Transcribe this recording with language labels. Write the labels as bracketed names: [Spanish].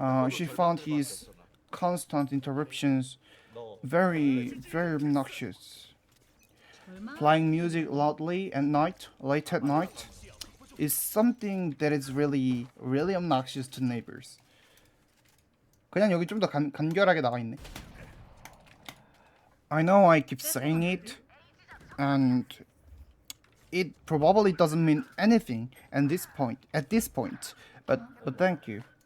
[English] She found his constant interruptions [Korean] 너 [English] very obnoxious. [Korean] 얼마? [English] Playing music loudly at night, late at night, is something that is really obnoxious to neighbors. [Korean] 그냥 여기 좀 더 간결하게 나와 있네. [English] I know I keep saying it, and it probably doesn't mean anything at this point, but thank you.